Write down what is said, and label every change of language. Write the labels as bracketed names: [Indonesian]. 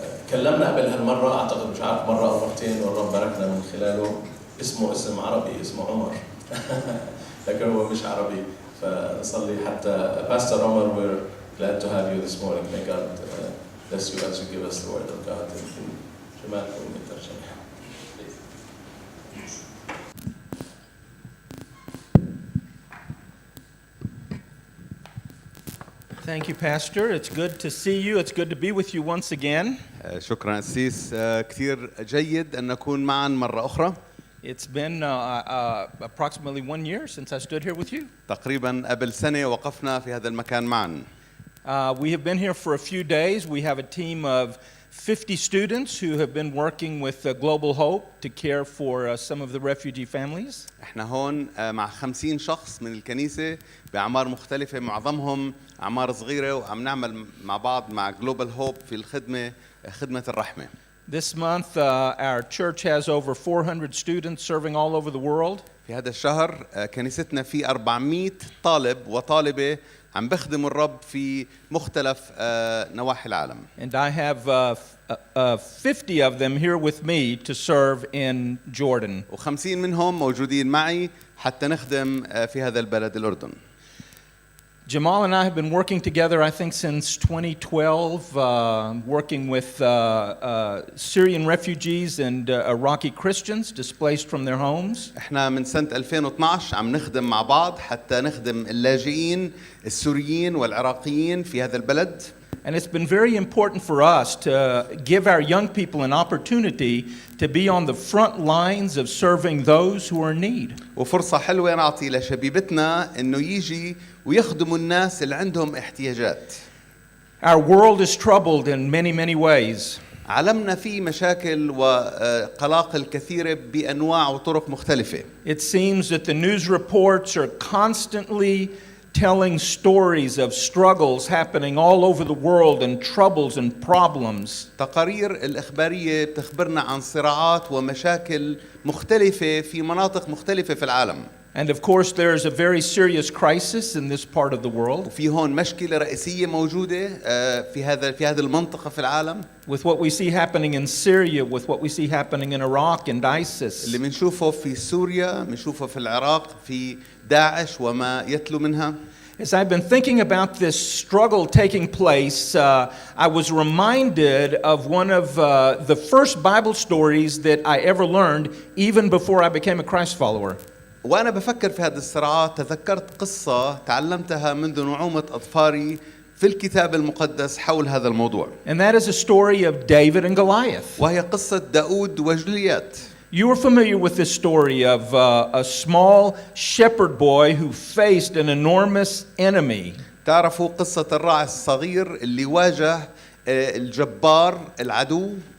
[Arabic] كلمنا قبل هالمرة، أعتقد مش عارف مرة أو مرتين، والرب باركنا من خلاله. اسم عربي، اسمه عمر لكن هو مش عربي، فنصلي حتى [English] Pastor Omar, we're glad to have you this morning. May God bless you as you give us the word of God. [Arabic] شمالكم بالترجمة. [English] Thank you, Pastor. It's good to see you. It's good to be with you once again. [Arabic] شكرا قسيس، كثير جيد أن نكون معا مرة أخرى. [English] It's been approximately 1 year since I stood here with you. [Arabic] تقريبا قبل سنة وقفنا في هذا المكان معا. [English] We have been here for a few days. We have a team of 50 students who have been working with Global Hope to care for some of the refugee families. [Arabic] احنا هون مع 50 شخص من الكنيسة بأعمار مختلفة، معظمهم أعمار صغيرة، وعم نعمل مع بعض مع Global Hope في خدمة الرحمة. [English] This month our church has over 400 students serving all over the world. [Arabic] في هذا الشهر كنيستنا في 400 طالب وطالبة عم بخدموا الرب في مختلف نواحي العالم. [English] And I have 50 of them here with me to serve in Jordan. [Arabic] و50 منهم موجودين معي حتى نخدم في هذا البلد الأردن. [English] Jamal and I have been working together, I think, since 2012, working with Syrian refugees and Iraqi Christians displaced from their homes. [Arabic] احنا من سنة 2012 عم نخدم مع بعض حتى نخدم اللاجئين السوريين والعراقيين في هذا البلد. [English] And it's been very important for us to give our young people an opportunity to be on the front lines of serving those who are in need. [Arabic] وفرصة حلوة نعطي لشبيبتنا إنه يجي ويخدموا الناس اللي عندهم احتياجات. [English] Our world is troubled in many ways. [Arabic] عالمنا فيه مشاكل وقلاقل كثيرة بأنواع وطرق مختلفة. [English] It seems that the news reports are constantly telling stories of struggles happening all over the world and troubles and problems. [Arabic] تقارير الإخبارية بتخبرنا عن صراعات ومشاكل مختلفة في مناطق مختلفة في العالم. [English] And of course there is a very serious crisis in this part of the world. [Arabic] وفي هون مشكلة رئيسية موجودة في هذه المنطقة في العالم. [English] With what we see happening in Syria, with what we see happening in Iraq and ISIS. [Arabic] اللي بنشوفه في سوريا، بنشوفه في العراق، في داعش وما يتلو منها. [English] As I've been thinking about this struggle taking place, I was reminded of one of the first Bible stories that I ever learned, even before I became a Christ follower. [Arabic] وأنا بفكر في هذه الصراعات تذكرت قصة تعلمتها منذ نعومة أظفاري في الكتاب المقدس حول هذا الموضوع. [English] And that is a story of David and Goliath. [Arabic] وهي قصة داود وجوليات. [English] You are familiar with this story of a small shepherd boy who faced an enormous enemy. [Arabic] تعرفوا قصة الراعي الصغير اللي واجه الجبار العدو.